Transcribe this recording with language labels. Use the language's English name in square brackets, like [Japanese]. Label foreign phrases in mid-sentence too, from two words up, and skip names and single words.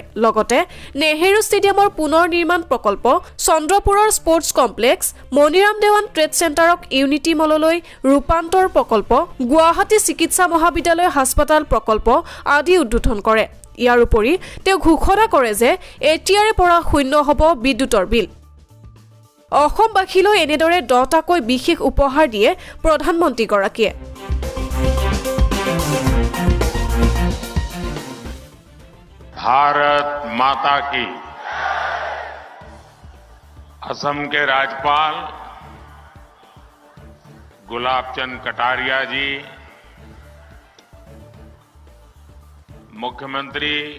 [Assamese] লগতে নেহেৰু ষ্টেডিয়ামৰ পুনৰ নিৰ্মাণ প্ৰকল্প, চন্দ্ৰপুৰৰ স্পৰ্টছ কমপ্লেক্স, মণিৰাম দেৱান ট্ৰেড চেণ্টাৰক ইউনিটি মললৈ ৰূপান্তৰ প্ৰকল্প, গুৱাহাটী চিকিৎসা মহাবিদ্যালয় হাস্পতাল প্ৰকল্প আদি উদ্বোধন কৰে। ইয়াৰ উপৰি তেওঁ ঘোষণা কৰে যে এতিয়াৰে পৰা শূন্য হ'ব বিদ্যুতৰ বিল। অসমবাসীলৈ এনেদৰে 10টাকৈ বিশেষ উপহাৰ দিয়ে প্ৰধানমন্ত্ৰীগৰাকীয়ে। [Hindi] भारत माता की। असम के राज्यपाल गुलाब चंद कटारिया जी, मुख्यमंत्री